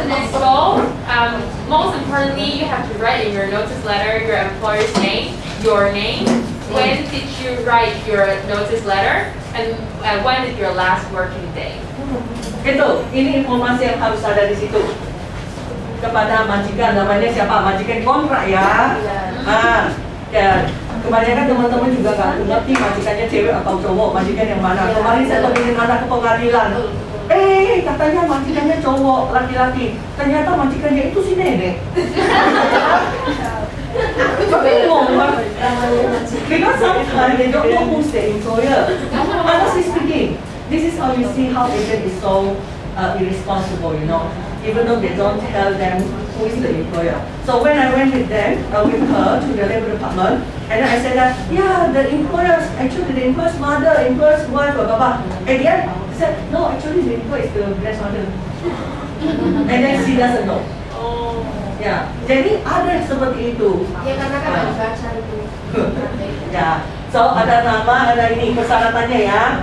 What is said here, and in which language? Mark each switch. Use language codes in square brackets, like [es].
[en] So, most importantly, you have to write in your notice letter your employer's name, your name, when did you write your notice letter, and when is your last working day. [id] Itu, ini informasi yang harus ada di situ. Kepada majikan, namanya siapa? Majikan kontrak ya. Ya. Kebanyakan teman-teman juga nggak ngerti majikannya cewek atau cowok, majikan yang mana. Kemarin saya kepingin mana ke pengadilan. Katanya majikannya cowok, laki-laki. Ternyata majikannya itu si nenek. Bingung banget. [en] Because sometimes they don't know who's the employer. Honestly speaking, this is how you see how agent is so irresponsible, you know. Even though they don't tell them who is the employer. So when I went with them, with her to the labor department, and then I said that, yeah, the employer's, actually the employer's mother, employer's wife, blah, blah, blah. And then they said, no, actually the employer is the grandmother. And then she doesn't know. [id] Ya, jadi ada yang seperti itu. Ya karena kan dibaca itu. Ya, so ada nama, ada ini persyaratannya ya.